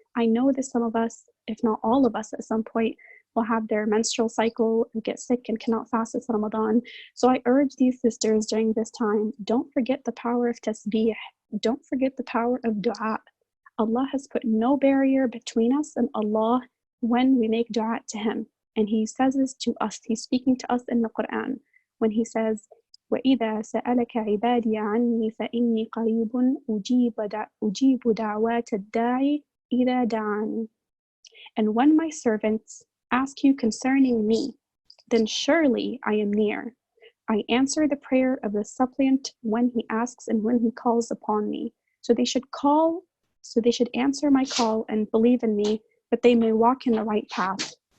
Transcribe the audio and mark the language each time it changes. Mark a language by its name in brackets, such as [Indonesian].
[English] I know that some of us, if not all of us, at some point will have their menstrual cycle and get sick and cannot fast this Ramadan. So I urge these sisters during this time, don't forget the power of tasbih. Don't forget the power of dua. Allah has put no barrier between us and Allah when we make dua to Him. And He says this to us. He's speaking to us in the Quran when He says, [Arabic] وَإِذَا سَأَلَكَ عِبَادِي عَنِّي فَإِنِّي قَرِيبٌ أُجِيبُ دَعْوَاتَ الدَّاعِ إِذَا دَعَانِ. [English] And when my servants ask you concerning me, then surely I am near. I answer the prayer of the suppliant when he asks and when he calls upon me. So they should answer my call and believe in me, that they may walk in the right path.